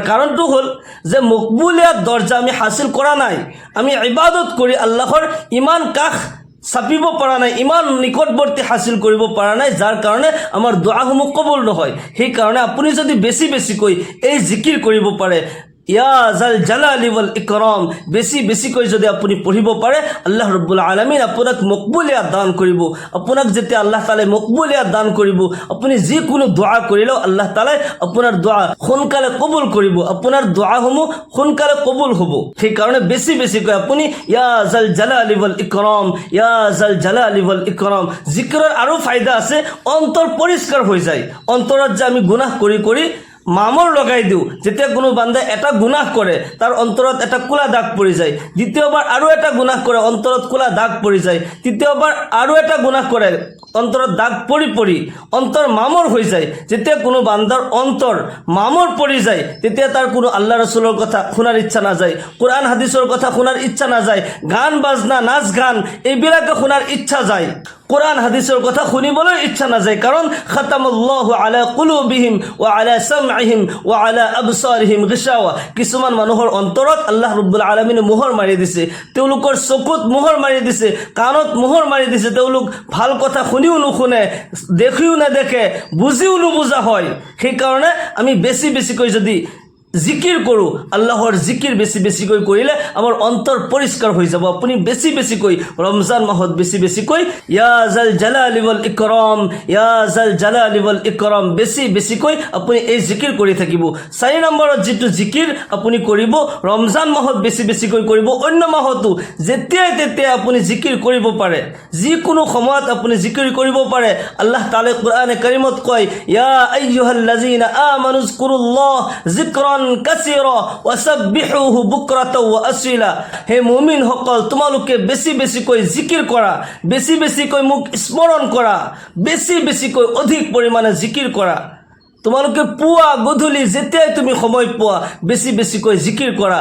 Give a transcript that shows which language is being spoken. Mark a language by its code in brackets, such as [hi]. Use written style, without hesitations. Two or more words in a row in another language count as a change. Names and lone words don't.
[as] কাৰণটো হ'ল যে মকবুলিয়াত দৰ্জা আমি হাসিল কৰা নাই। আমি ইবাদত কৰি আল্লাহৰ ইমান কাষ চাপিব পৰা নাই, ইমান নিকটৱৰ্তী হাসিল কৰিব পৰা নাই, যাৰ কাৰণে আমাৰ দোৱাসমূহ কবুল নহয়। সেইকাৰণে আপুনি যদি বেছি বেছিকৈ এই জিকিৰ কৰিব পাৰে, [ar] يا ذا الجلال والإكرام, [as] বেছি বেছিকৈ যদি আপুনি পঢ়িব পাৰে, আল্লাহ ৰব্বুল আলামিন আপোনাক মকবুলিয়াত দান কৰিব। আপোনাক যেতিয়া আল্লাহ তাআলাই মকবুলিয়াত দান কৰিব, আপুনি যিকোনো দোৱা কৰিলেও আল্লাহ তাআলাই আপোনাৰ দোৱা সোনকালে কবুল কৰিব, আপোনাৰ দোৱাসমূহ সোনকালে কবুল হ'ব। সেইকাৰণে বেছি বেছিকৈ আপুনি [ar] يا ذا الجلال والإكرام, يا ذا الجلال والإكرام. [as] জিকিৰৰ আৰু ফায়দা আছে, অন্তৰ পৰিষ্কাৰ হৈ যায়। অন্তৰত যে আমি গুনাহ কৰি কৰি মামৰ লগাই দিওঁ, যেতিয়া কোনো বান্দাই এটা গুনাহ কৰে তাৰ অন্তৰত এটা কোলা দাগ পৰি যায়, দ্বিতীয়বাৰ আৰু এটা গুনাহ কৰে অন্তৰত কোলা দাগ পৰি যায়, তৃতীয়বাৰ আৰু এটা গুনাহ কৰে অন্তৰত দাগ পৰি পৰি অন্তৰ মামৰ হৈ যায়। যেতিয়া কোনো বান্দাৰ অন্তৰ মামৰ পৰি যায় তেতিয়া তাৰ কোনো আল্লাহ ৰসুলৰ কথা শুনাৰ ইচ্ছা নাযায়, কোরআন হাদিসৰ কথা শুনাৰ ইচ্ছা নাযায়, গান বাজনা নাচ গান এইবিলাকে শুনাৰ ইচ্ছা যায়, কোরআন হাদিসের কথা শুনিবলৈ ইচ্ছা নাযায়। [ar] কারণ ختم الله على قلوبهم وعلى سمعهم وعلى أبصارهم غشاوة. [as] কিছুমান মানুহৰ অন্তৰত আল্লাহ ৰব্বুল আলামিনে মোহৰ মাৰি দিছে, তেওঁলোকৰ চকুত মোহৰ মাৰি দিছে, কাণত মোহৰ মাৰি দিছে, তেওঁলোক ভাল কথা শুনিও নুশুনে, দেখিও নেদেখে, বুজিও নুবুজা হয়। সেইকাৰণে আমি বেছি বেছিকৈ যদি জিকিৰ কৰোঁ, আল্লাহৰ জিকিৰ বেছি বেছিকৈ কৰিলে আমাৰ অন্তৰ পৰিষ্কাৰ হৈ যাব। আপুনি বেছি বেছিকৈ ৰমজান মাহত বেছি বেছিকৈ [ar] يا ذا الجلال والإكرام, يا ذا الجلال والإكرام [as] বেছি বেছিকৈ আপুনি এই জিকিৰ কৰি থাকিব। 4 নম্বৰত যিটো জিকিৰ আপুনি কৰিব, ৰমজান মাহত বেছি বেছিকৈ কৰিব, অন্য মাহতো যেতিয়াই তেতিয়াই আপুনি জিকিৰ কৰিব পাৰে, যিকোনো সময়ত আপুনি জিকিৰ কৰিব পাৰে। আল্লাহ তাআলাই কোরআনে কাৰিমত কয়, [ar] يا أيها الذين آمنوا اذكروا الله ذكرا كثيرا وسبحوه بكرة وأصيلا. [as] হে মুমিন সকল, তোমালোকে বেছি বেছিকৈ জিকিৰ কৰা, বেছি বেছিকৈ মোক স্মৰণ কৰা, বেছি বেছিকৈ অধিক পৰিমাণে জিকিৰ কৰা। তোমালোকে পুৱা গধূলি যেতিয়াই তুমি সময় পোৱা বেছি বেছিকৈ জিকিৰ কৰা।